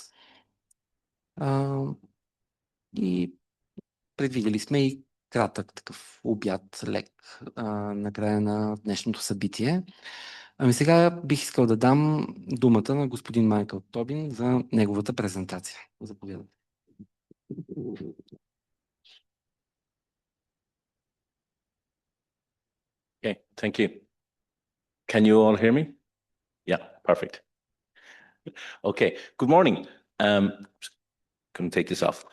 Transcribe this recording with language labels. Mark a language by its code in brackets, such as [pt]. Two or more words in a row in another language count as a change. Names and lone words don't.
[bg] И предвидели сме и кратък такъв обяд, лек, на края на днешното събитие. Ами сега бих искал да дам думата на господин Майкъл Тобин за неговата презентация. Заповядайте. [en] Okay, thank you. Can you all hear me? Yeah, perfect. Okay, good morning. Can take this off.